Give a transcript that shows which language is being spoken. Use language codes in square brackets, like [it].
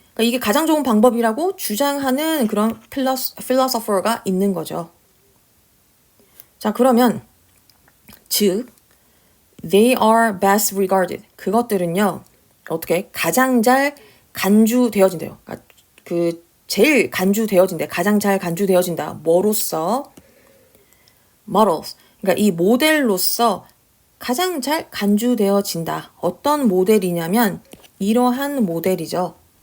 [ko] 그러니까 이게 가장 좋은 방법이라고 주장하는 그런 philosopher가 있는 거죠. 자, 그러면 즉 [en] they are best regarded. [ko] 그것들은요. 어떻게 가장 잘 간주되어진대요. 그러니까 제일 간주되어진대. 가장 잘 간주되어진다. 뭐로써? models. 그러니까 이 모델로서 가장 잘 간주되어진다. 어떤 모델이냐면 이러한 모델이죠.